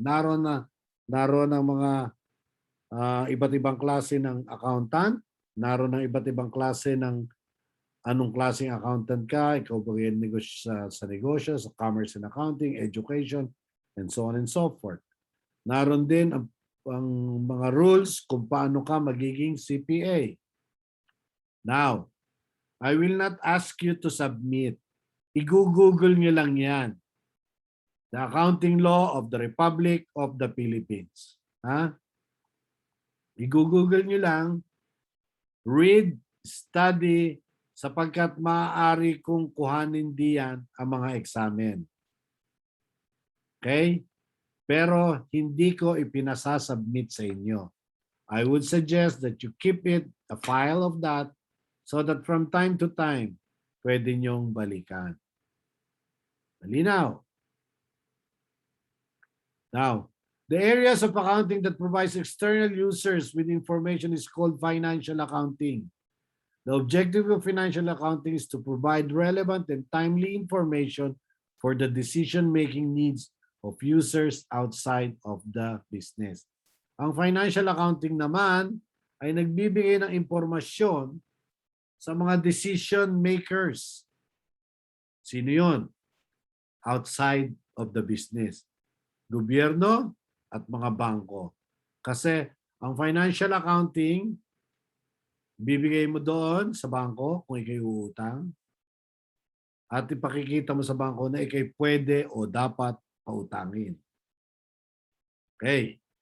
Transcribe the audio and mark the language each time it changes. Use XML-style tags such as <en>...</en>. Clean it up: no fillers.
<tl>Naroon ang mga iba't ibang klase ng accountant, naroon ang iba't ibang klase ng anong klaseng accountant ka, ikaw ba yan sa negosyo, sa</tl> <en>commerce and accounting, education, and so on and so forth.</en> <tl>Naroon din ang mga rules kung paano ka magiging CPA.</tl> <en>Now, I will not ask you to submit.</en> <tl>I-google nyo lang yan. The Accounting Law of the Republic of the Philippines. Ha? I-google nyo lang,</tl> <en>read, study,</en> <tl>sapagkat maaari kong kuhanin diyan ang mga examen. Okay? Pero hindi ko ipinasasubmit sa inyo.</tl> <en>I would suggest that you keep it, a file of that, so that from time to time,</en> <tl>pwede nyong balikan. Malinaw.</tl> <en>Now, the areas of accounting that provides external users with information is called financial accounting. The objective of financial accounting is to provide relevant and timely information for the decision-making needs of users outside of the business.</en> <tl>Ang financial accounting naman ay nagbibigay ng impormasyon sa mga decision makers. Sino yun?</tl> <en>Outside of the business.</en> <tl>Gobyerno at mga bangko. Kasi ang financial accounting, bibigay mo doon sa bangko kung ikay uutang at ipakikita mo sa bangko na ikay pwede o dapat pautangin. Okay.</tl>